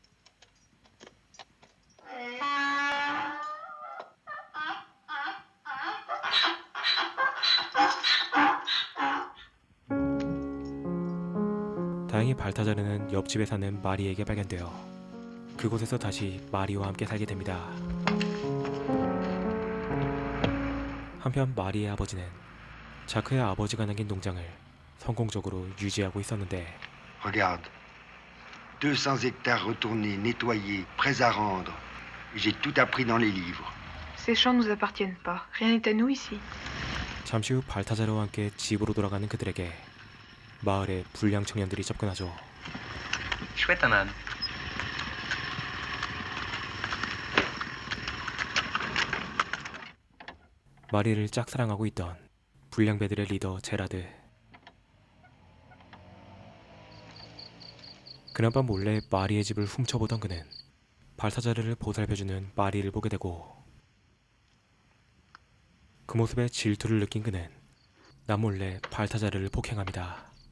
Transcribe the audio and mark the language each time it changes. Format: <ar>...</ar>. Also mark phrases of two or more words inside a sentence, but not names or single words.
<ko>다행히 발타자르는 옆집에 사는 마리에게 발견되어 그곳에서 다시 마리와 함께 살게 됩니다. 한편 마리의 아버지는 자크의 아버지가 남긴 농장을 성공적으로 유지하고 있었는데</ko> <fr>Regarde, 200 hectares retournés, nettoyés, prêts à rendre. J'ai tout appris dans les livres. Ces champs nous appartiennent pas. Rien n'est à nous ici.</fr> <ko>잠시 후 발타자르와 함께 집으로 돌아가는 그들에게 마을의 불량 청년들이 접근하죠.</ko> <fr>Chouette un âne.</fr> <ko>마리를 짝사랑하고 있던 불량배들의 리더 제라드. 그날밤 몰래 마리의 집을 훔쳐보던 그는 발타자르를 보살펴주는 마리를 보게 되고 그 모습에 질투를 느낀 그는 남몰래 발타자르를 폭행합니다.</ko>